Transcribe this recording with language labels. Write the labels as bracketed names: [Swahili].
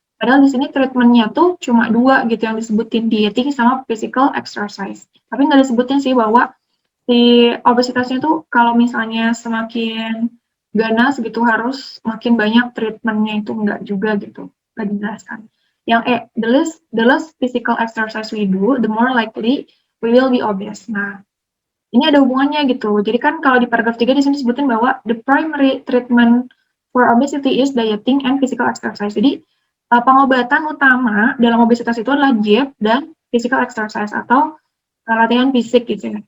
[Indonesian] Padahal di sini treatmentnya tuh cuma 2 gitu yang disebutin, dieting sama physical exercise. Tapi nggak disebutin sih bahwa si obesitasnya tuh kalau misalnya semakin ganas gitu harus makin banyak treatmentnya, itu enggak juga gitu, nggak dijelaskan. Yang E, [English] the less physical exercise we do, the more likely we will be obese. [Indonesian] Nah, ini ada hubungannya gitu. Jadi kan kalau di paragraf 3 di sini disebutin bahwa [English] the primary treatment for obesity is dieting and physical exercise. [Indonesian] Jadi pengobatan utama dalam obesitas itu adalah diet dan physical exercise atau latihan fisik gitu ya.